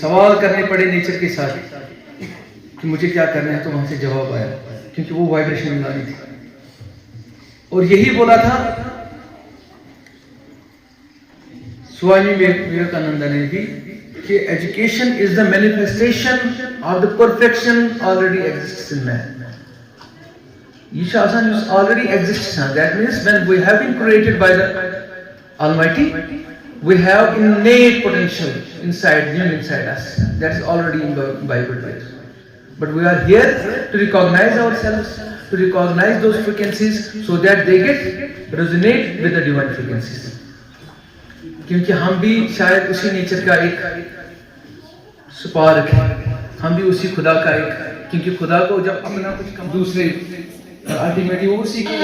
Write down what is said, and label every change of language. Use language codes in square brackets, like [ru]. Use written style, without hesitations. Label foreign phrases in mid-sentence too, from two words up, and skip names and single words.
[ur] سوال کرنے پڑے نیچر کے ساتھ کہ مجھے کیا کرنا ہے، تو وہاں سے جواب آیا کیونکہ وہ وائبریشن ملانی تھی. اور یہی بولا تھا سوامی وویکانند نے بھی کہ [en] education is the manifestation of the perfection already exists in man. [ks] یہ چھ آسان یس [en] already exists. that means when we have been created by the Almighty, we have innate potential inside us that is already in the Bible, right? But we are here to recognize ourselves, to recognize those frequencies so that they get resonate with the divine frequencies. [ur] کیونکہ ہم بھی شاید اسی نیچر کا ایک سپارک ہے، ہم بھی اسی خدا کا ایک، کیونکہ خدا کو جب اپنا کچھ دوسرے الٹیمیٹلی وہ اسی